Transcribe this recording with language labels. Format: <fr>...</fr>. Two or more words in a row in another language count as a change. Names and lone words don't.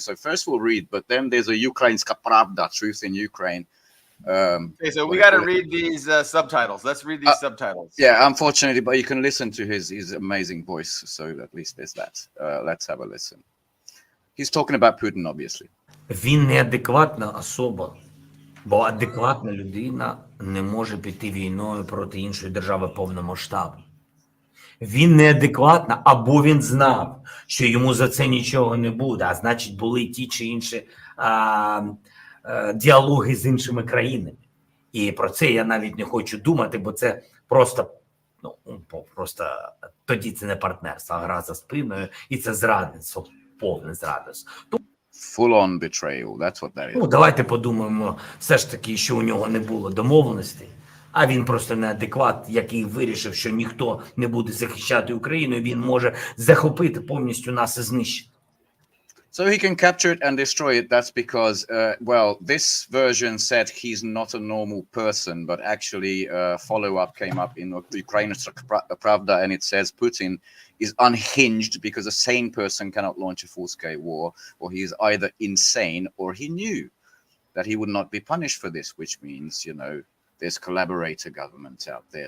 <en>So first we'll read, but then there's a Ukrainska Pravda, truth in Ukraine. Okay, so we got to read these subtitles. Let's read these subtitles. Yeah, unfortunately, but you can listen to his amazing voice, so at least there's that. Let's have a listen. He's talking about Putin, obviously.</en> <uk>Він неадекватна особа, бо адекватна людина не може піти війною проти іншої держави повномасштабно. Він неадекватна, або він знав, що йому за це нічого не буде, а значить були ті чи інші діалоги з іншими країнами. І про це я навіть не хочу думати, бо це просто тоді це не партнерство, а гра за спиною, і це зрадництво, повне зрадництво.</uk> <en>Full-on betrayal, that's what that is.</en> <uk>Давайте подумаємо все ж таки, що у нього не було домовленостей, а він просто неадекват, який вирішив, що ніхто не буде захищати Україну, і він може захопити повністю нас і знищити.</uk> <en>So he can capture it and destroy it. That's because, this version said he's not a normal person, but actually follow-up came up in Ukrainska Pravda, and it says Putin is unhinged because a sane person cannot launch a full-scale war, or he is either insane or he knew that he would not be punished for this, which means, there's collaborator governments out there.</en>